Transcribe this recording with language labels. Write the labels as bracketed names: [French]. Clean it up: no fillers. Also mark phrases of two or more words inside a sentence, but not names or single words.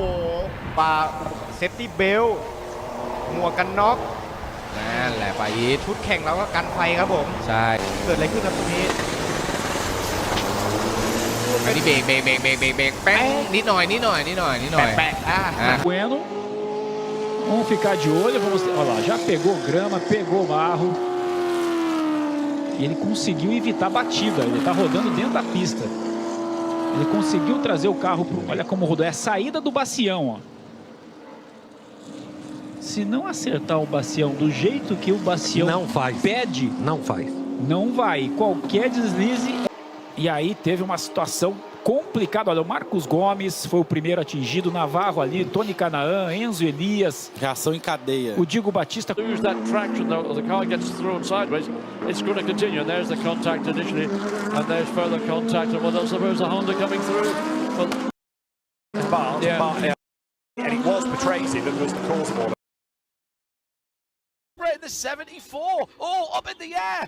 [Thai] ปา [English] safety belt [Thai] หมวกกันน็อก นั่นแหละไปอีท ชุดแข่งเราก็กันไฟครับผม ใช่ เกิดอะไรขึ้นครับตรงนี้ อันนี้เบรกแป๊งนิดหน่อย แปะ [Portuguese] Bueno, vamos ficar de olho, vamos, olha lá, já pegou grama, pegou barro e ele conseguiu evitar a batida, ele está rodando dentro da pista, ele conseguiu trazer o carro pro, olha como rodou, é a saída do bacião, ó. Se não acertar o bacião do jeito que o bacião pede, não vai, qualquer deslize. E aí teve uma situação complicada. Olha, o Marcos Gomes foi o primeiro atingido, Navarro ali, Tony Canaan, Enzo Elias. Reação em cadeia. O Diego Batista. [English] Lose that traction, the car gets thrown sideways. It's going to continue. And there's the contact initially, and there's further contact. And what else? There's a Honda coming through. But and it was Patrese that was the cause for it. In the 74, up in the air.